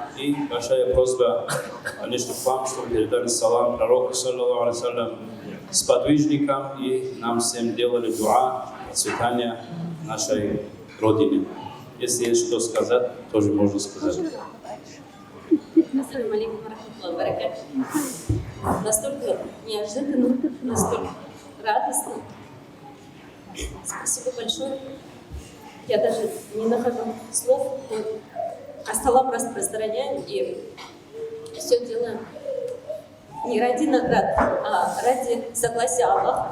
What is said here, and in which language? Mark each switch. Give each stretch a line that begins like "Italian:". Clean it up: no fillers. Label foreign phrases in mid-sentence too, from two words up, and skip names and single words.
Russian: И большая просьба, конечно, к вам, чтобы передали салам пророку,
Arabic: صلى الله عليه وسلم,
Russian: сподвижникам и нам всем делали дуа, процветания нашей Родине. Если есть что сказать, тоже можно сказать.
Arabic: السلام عليكم ورحمة الله وبركاته.
Russian: настолько неожиданно, настолько радостно. Спасибо большое. Я даже не нахожу слов. Ассалам распространяем и все делаем не ради наград, а ради согласия Аллаха.